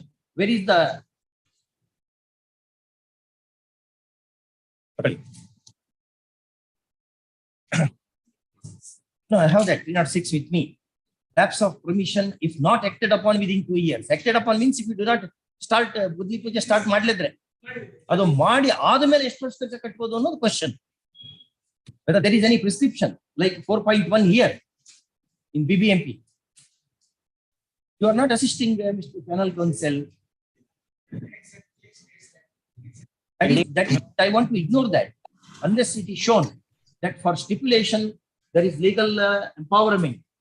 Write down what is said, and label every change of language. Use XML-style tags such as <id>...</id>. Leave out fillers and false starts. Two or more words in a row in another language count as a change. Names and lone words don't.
<en>Where is the... No, I have that 306 with me. Lapse of permission if not acted upon within 2 years. Acted upon means if you do not start,</en> <kn>ಬುದ್ಲಿ ಪೂಜೆ</kn> <en>start madledre.</en> <kn>ಅದೋ ಮಾಡಿ ಆದಮೇಲೆ ಎಷ್ಟು ವರ್ಷಕ್ಕೆ ಕಟ್ಟಬಹುದು ಅನ್ನೋದು question.</kn> <en>Whether there is any prescription like 4.1 here in BBMP. You are not assisting Mr. Panel Counsel. I want to ignore that unless it is shown that for stipulation there is legal empowerment.</en>